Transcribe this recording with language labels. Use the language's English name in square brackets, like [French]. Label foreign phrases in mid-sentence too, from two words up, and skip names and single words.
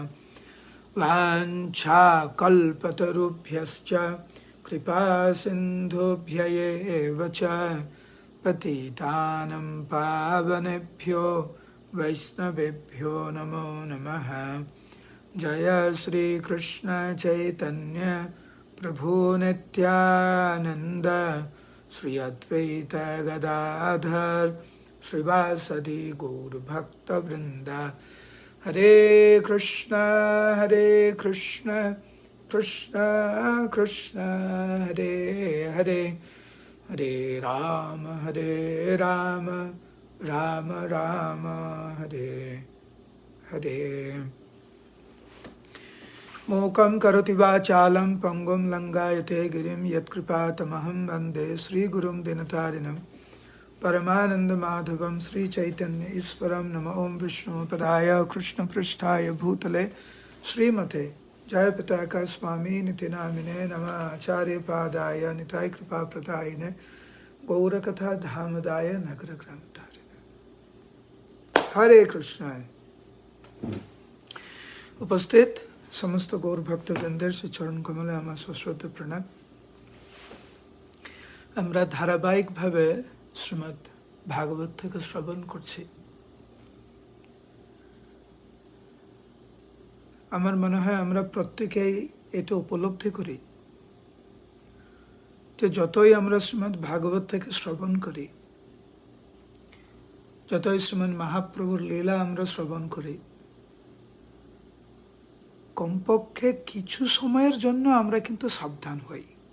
[Sanskrit] वाञ्छाकल्पतरुभ्यश्च कृपा सिन्धुभ्य एव च पतितानं पावनेभ्यो वैष्णवेभ्यो नमो नमः। जय श्री कृष्ण चैतन्य प्रभु नित्यानंद श्री अद्वैत गदाधर श्रीवासदि गौर भक्तवृंद। हरे कृष्ण कृष्ण कृष्ण हरे हरे, हरे राम राम राम हरे हरे। मूकं करोति वाचालं पंगुं लंघयते गिरिं यत्कृपातमहं वन्दे श्रीगुरुं दीनतारिणं परमानन्दमाधवं श्रीचैतन्य ईश्वरं। नमो ओं विष्णुपदाय कृष्णपृष्ठाय भूतले श्रीमते जयपताका स्वामी निति नामिने नमः। आचार्यपादाय निताय कृपाप्रदायिने गौरकथा धामदाय नगरग्रामतारिणे। [Bangla] हरे कृष्ण। উপস্থিত সমস্ত গৌর ভক্তবৃন্দের সে চরণ কমলে আমার সশ্রদ্ধ প্রণাম। আমরা ধারাবাহিকভাবে শ্রীমদ্ ভাগবত থেকে শ্রবণ করছি। আমার মনে হয় আমরা প্রত্যেকেই এটা উপলব্ধি করি যে যতই আমরা শ্রীমদ্ ভাগবত থেকে শ্রবণ করি, যতই শ্রীমদ্ মহাপ্রভুর লীলা আমরা শ্রবণ করি, কমপক্ষে কিছু সময়ের জন্য আমরা কিন্তু সাবধান হই।